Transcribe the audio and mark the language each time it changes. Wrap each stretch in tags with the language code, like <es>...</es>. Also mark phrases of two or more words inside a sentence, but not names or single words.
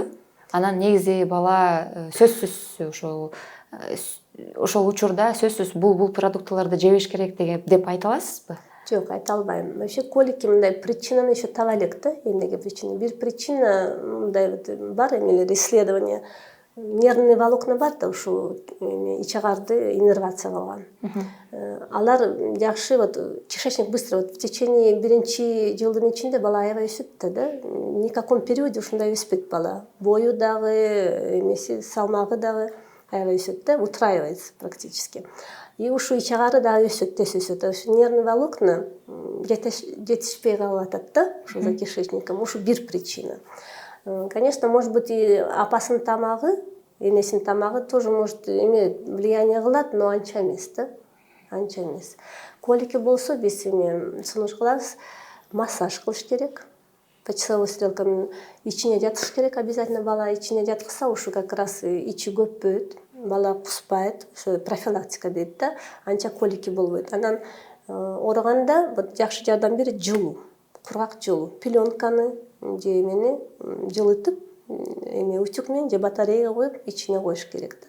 <ky>Анан негизи бала сөзсүз ошол учурда сөзсүз бул продуктыларды жебеш керек деп айта аласызбы? Жок, айта албайм. Вообще колики мындай причинаны еще таба элек да, эмнеге причина. Бир причина мындай бар эмелер исследование.</ky> <ru>Нервный волокна</ru> <ky>бар да, ушу ичагарды иннервация кылган. Алар жакшы,</ky> <ru>кишечник быстро, в течение 1</ru> <ky>жылдын ичинде бала аябай өсөт да.</ky> <ru>Ни в каком периоде</ru> <ky>ушундай өспөйт бала. Бою дагы, эмеси, салмагы дагы аябай өсөт да, утраивается практически. И ушу ичагары дагы өсөт, тез өсөт. Ушу</ky> <ru>нервный волокна</ru> <ky>жетишпей калып атат да, ушу</ky> <ru>за кишечником.</ru> <ky>Ушу бир причина.</ky> <ru>Конечно, может быть, и</ru> <ky>апасынын тамагы, энесинин тамагы</ky> <ru>тоже может иметь влияние</ru> <ky>кылат, но анча эмес да, анча эмес. Колики болсо биз сунуш кылабыз, массаж кылыш керек.</ky> <ru>По часовой стрелка</ru> <ky>ичине жатыш керек, обязательно бала ичине жаткызса, ушу</ky> <ru>как раз</ru> <ky>ичи көппөйт, бала куспайт, ошо профилактика дейт да, анча колики болбойт. Анан ооруганда жакшы жардам берет жылуу, кургак жылуу, пеленканы же эмени жылытып, эме утюг менен же батареяга коюп, ичине коюш керек да.</ky>